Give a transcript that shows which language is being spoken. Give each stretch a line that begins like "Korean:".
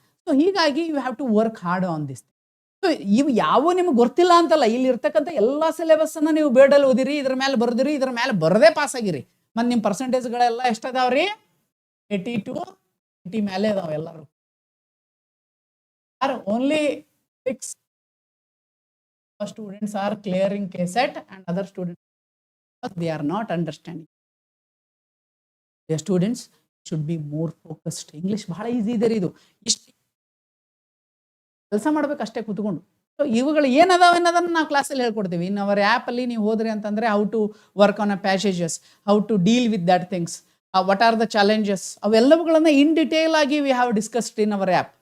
Kannada: So ಹೀಗಾಗಿ
English: You have to work hard on this.
Kannada: So ಇವು ಯಾವ ನಿಮ್ಗೆ ಗೊತ್ತಿಲ್ಲ ಅಂತಲ್ಲ, ಇಲ್ಲಿ ಇರ್ತಕ್ಕಂಥ ಎಲ್ಲ ಸಿಲೆಬಸ್ ಅನ್ನ ನೀವು B.Ed ಅಲ್ಲಿ ಓದಿರಿ, ಇದ್ರ ಮೇಲೆ ಬರ್ದಿರಿ, ಇದ್ರ ಮೇಲೆ ಬರದೇ ಪಾಸ್ ಆಗಿರಿ. ಮತ್ತು ನಿಮ್ಮ ಪರ್ಸೆಂಟೇಜ್ಗಳೆಲ್ಲ ಎಷ್ಟದಾವ್ರಿ? 80 to 80 ಮೇಲೆ ಅದಾವ ಎಲ್ಲರೂ.
English: Are only 6 students are clearing KCET and other students they are not understanding. The students should be more focused.
Kannada: English ಬಹಳ ಈಸಿ ಇದೆ ರೀ. ಇದು ಇಷ್ಟು ಕೆಲಸ ಮಾಡ್ಬೇಕು ಅಷ್ಟೇ ಕೂತ್ಕೊಂಡು. ಸೊ ಇವುಗಳು ಏನದಾವ ಅನ್ನೋದನ್ನು ನಾವು ಕ್ಲಾಸಲ್ಲಿ ಹೇಳ್ಕೊಡ್ತೀವಿ. ಇನ್ನು ಅವರ ಆ್ಯಪಲ್ಲಿ ನೀವು ಹೋದ್ರಿ ಅಂತಂದರೆ
English: how to work on a passages, how to deal with that things, what are the challenges,
Kannada: ಅವೆಲ್ಲವುಗಳನ್ನು in detail ಆಗಿ
English: We have discussed in our app.